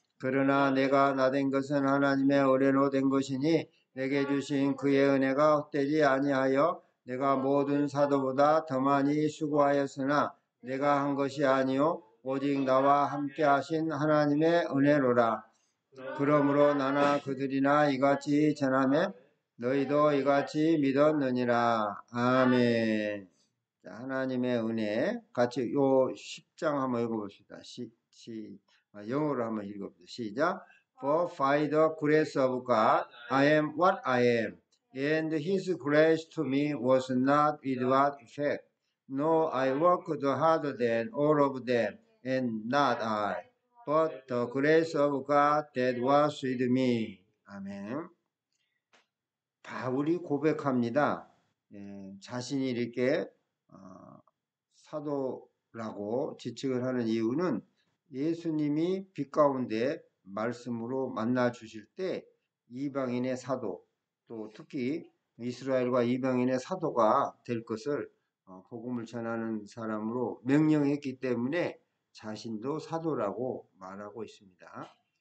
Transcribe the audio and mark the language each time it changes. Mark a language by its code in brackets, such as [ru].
[ko] 그러나 내가 나된 것은 하나님의 은혜로 된 것이니 내게 주신 그의 은혜가 헛되지 아니하여 내가 모든 사도보다 더 많이 수고하였으나 내가 한 것이 아니요 오직 나와 함께 하신 하나님의 은혜로라. 그러므로 나나 그들이나 이같이 전하며 너희도 이같이 믿었느니라. 아멘. 자, 하나님의 은혜 같이 요 10장 한번 읽어봅시다. 영어로 한번 읽어봅시다. 시작. [en] For by the grace of God I am what I am, and His grace to me was not without effect. No, I worked harder than all of them, and not I, but the grace of God that was with me. [ko] 아멘. 바울이 고백합니다. 자신이 이렇게 사도라고 지칭을 하는 이유는 예수님이 빛 가운데 말씀으로 만나 주실 때 이방인의 사도, 또 특히 이스라엘과 이방인의 사도가 될 것을 복음을 전하는 사람으로 명령했기 때문에 자신도 사도라고 말하고 있습니다.